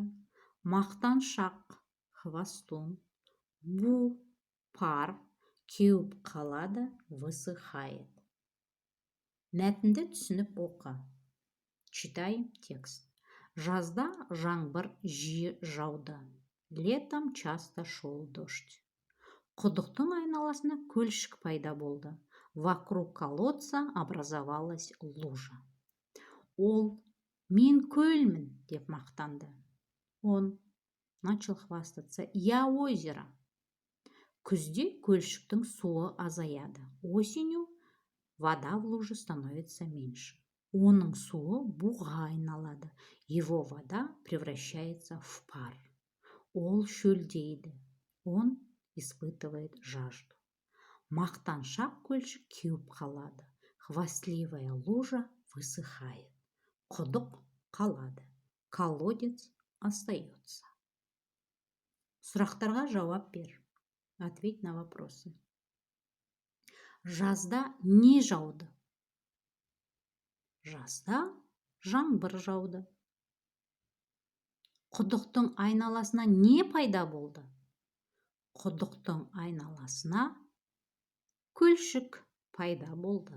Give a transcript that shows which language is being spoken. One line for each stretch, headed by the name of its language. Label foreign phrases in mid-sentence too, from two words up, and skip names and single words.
Kazakh: Мақтаншақ, хвастун. Бу, пар, кеуіп қалады, высыхает. Мәтінді түсініп оқы.
Russian: Читаем текст.
Kazakh: Жазда жаңбыр жиі жауды.
Russian: Летом часто шел дождь.
Kazakh: Құдықтың айналасына көлшік пайда болды.
Russian: Вокруг колодца образовалась лужа.
Kazakh: Ол, мен көлмін, деп мақтанды.
Russian: Он начал хвастаться. Я озеро.
Kazakh: Күзде көлшіктің суы азаяды.
Russian: Осенью вода в луже становится меньше.
Kazakh: Оның суы буға айналады.
Russian: Его вода превращается в пар.
Kazakh: Ол шөлдейді.
Russian: Он испытывает жажду.
Kazakh: Мақтаншақ көлшік кеуіп қалады.
Russian: Хвастливая лужа высыхает.
Kazakh: Құдық қалады.
Russian: Колодец остается.
Kazakh: Сұрақтарға жауап бер.
Russian: Ответь на вопросы.
Kazakh: Жазда не жауды? Жазда жаңбыр жауды. Құдықтың айналасына не пайда болды? Құдықтың айналасына көлшік пайда болды.